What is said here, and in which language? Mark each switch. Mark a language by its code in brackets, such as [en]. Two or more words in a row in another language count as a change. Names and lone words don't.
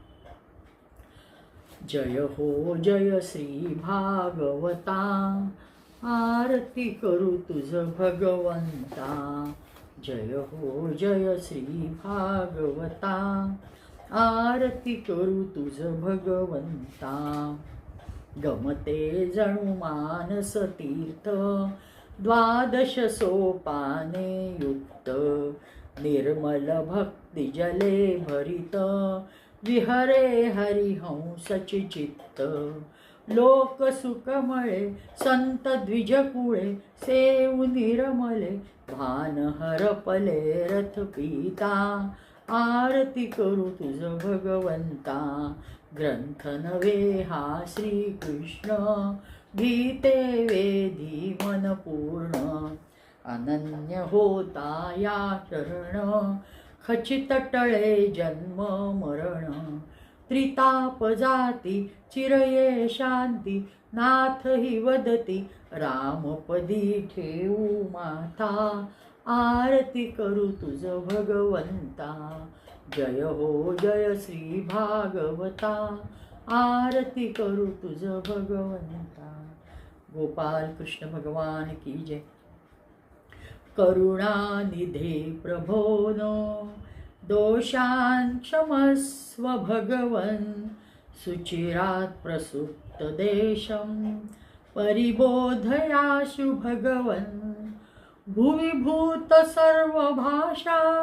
[mr] जय हो जय श्री भागवता, आरती करू तुझ भगवंता. जय हो जय श्री भागवता, आरती करू तुझ भगवंता. गमते जणू मानस तीर्थ, 12 सोपाने युक्त. निर्मल भक्ती जले भरित, विहरे हरिहंसची चित्त. लोक सुखमळे संत द्विजकुळे, सेऊ निरमले भान हरपले रथ पीता. आरती करू तुझ भगवंता, ग्रंथ नव्हे हा श्रीकृष्ण. गीते वेदी मन पूर्ण, अनन्य होता या चरण. खचित टळे जन्म मरण, त्रिताप जाती चिरये शांती नाथ हि वदती रामपदी ठेवू माथा आरती करू तुझ भगवंता जय हो जय श्री भागवता आरती करू तुझ भगवंता [hi] गोपाल कृष्ण भगवान की जय [sa] करुणानिधे प्रभोनो दोषान् क्षमस्व भगवन् सुचिरात् प्रसुप्त देशं परिबोधयाशु भगवन् भुवि भूत सर्वभाषा